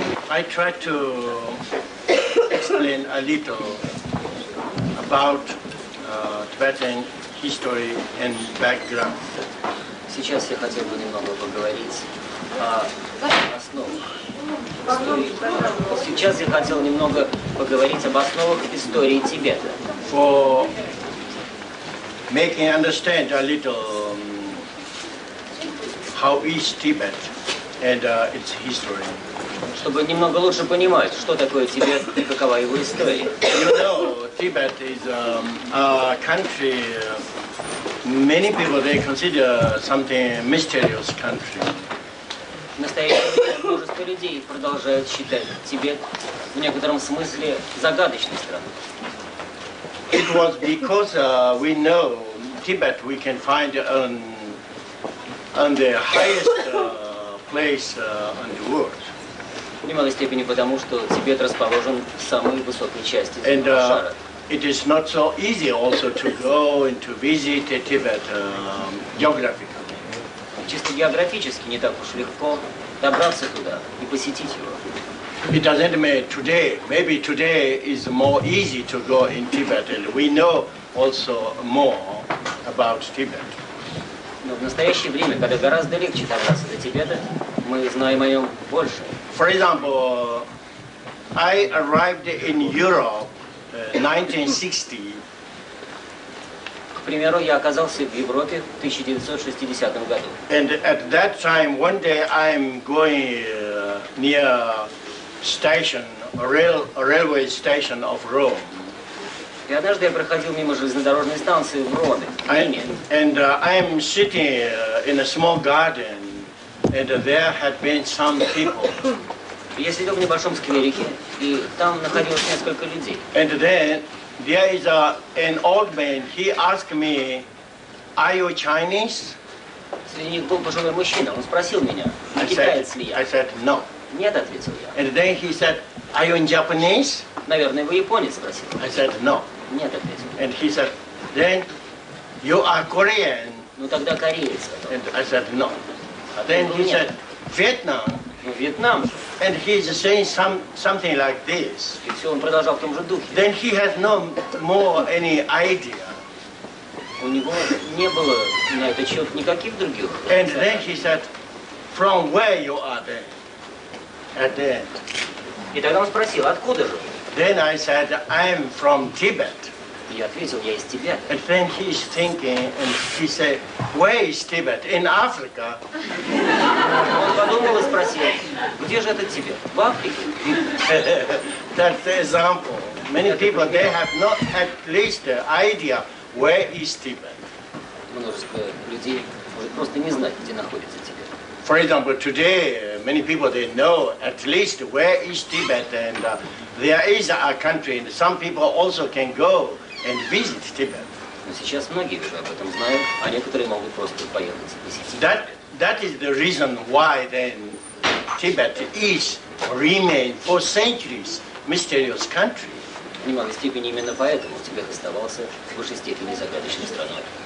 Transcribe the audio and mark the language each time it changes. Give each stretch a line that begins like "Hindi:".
English: I try to explain a little about Tibetan history and background.
Russian: Сейчас я хотел бы немного поговорить о основах истории. Сейчас я хотел немного поговорить об основах истории Тибета.
English: For making understand a little how is Tibet and its history.
Russian: Чтобы немного лучше понимать, что такое Тибет и какова его история.
English: You know, Tibet is a country. Many people they consider something mysterious country.
Russian: В настоящее время множество людей продолжают считать Тибет в некотором смысле загадочной страной.
English: It was because we know Tibet we can find on the highest place on the world.
Russian: В немалой степени потому, что Тибет расположен в самой высокой части земного шара.
English: It is not so easy also to go and to visit Tibet geographically.
Russian: Чисто географически не так уж легко добраться туда и посетить его.
English: It doesn't mean today. Maybe today is more easy to go in Tibet, and we know also more about Tibet.
Russian: Но в настоящее время, когда гораздо легче добраться до Тибета, мы знаем о нем больше.
English: For example, I arrived in Europe 1960.
Russian: К примеру, я оказался в Европе в 1960 году.
English: And at that time, one day I'm going near station, railway station of Rome.
Russian: И однажды я проходил мимо железнодорожной станции в Роме, в Риме.
English: And I'm sitting in a small garden, and there had been some people.
Russian: Я сидел в небольшом скверике, и там находилось несколько людей.
English: And then there is an old man. He asked me, "Are you Chinese?"
Russian: Среди них был пожилой мужчина. Он спросил меня,
English: I
Russian: китаец ли я.
English: said no.
Russian: Нет, ответил я.
English: And then he said, "Are you Japanese?"
Russian: Наверное, вы японец, спросил.
English: I said no.
Russian: Нет, ответил.
English: And he said, "Then you are Korean."
Russian: Ну тогда кореец, сказал.
English: And I said no. Then he said, "Vietnam."
Russian: Ну, Вьетнам.
English: And he's saying something like this.
Russian: И все, он продолжал в том же духе.
English: Then he had no more any idea.
Russian: У него не было на этот счет никаких других.
English: And then he said, "From where you are then?" At the end.
Russian: И тогда он спросил, откуда же?
English: Then I said, "I'm from Tibet."
Russian: Я ответил, я из Тибета.
English: And then he's thinking, and he said, "Where is Tibet? In Africa?"
Russian: Он подумал и спросил, где же этот Тибет? В Африке?
English: That's the example. Many people, they have not at least the idea where is Tibet.
Russian: Множество людей может просто не знать, где находится Тибет.
English: For example, today, many people, they know at least where is Tibet, and there is a country, and some people also can go and visit Tibet.
Russian: Но сейчас многие уже об этом знают, а некоторые могут просто поехать посетить.
English: That is the reason why then Tibet is remain for centuries mysterious country.
Russian: В немалой степени именно поэтому Тибет оставался в высшей степени загадочной страной.